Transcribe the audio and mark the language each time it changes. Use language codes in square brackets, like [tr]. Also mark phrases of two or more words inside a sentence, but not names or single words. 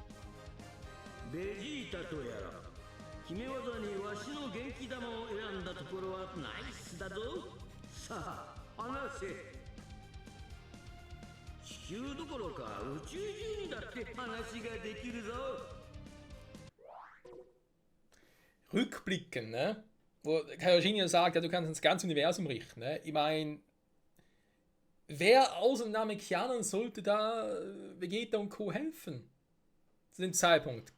[ja] ベジータとやら決め技にわしの元気玉を選んだところはナイスだぞ。さあ話せ。地球どころか宇宙中にだって話ができるぞ。 [de] Rückblicken, ne? Wo Kaioshin ja sagt, ja, du kannst das ganze Universum richten, ne? Ich meine, wer außer den Namekianern sollte da Vegeta und Co. helfen? Zu dem Zeitpunkt.